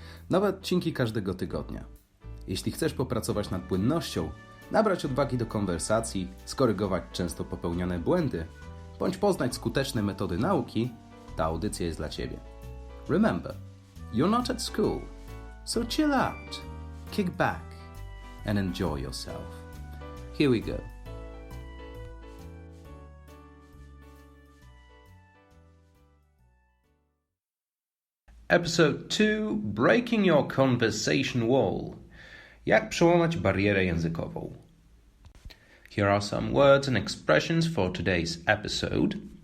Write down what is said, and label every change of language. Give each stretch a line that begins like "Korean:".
Polish: Nowe odcinki każdego tygodnia. Jeśli chcesz popracować nad płynnością, nabrać odwagi do konwersacji, skorygować często popełniane błędy, bądź poznać skuteczne metody nauki, ta audycja jest dla Ciebie.
English: Remember, you're not at school, so chill out, kick back and enjoy yourself. Here we go. Episode 2. Breaking your conversation wall.
Polish: Jak przełamać barierę językową.
English: Here are some words and expressions for today's episode.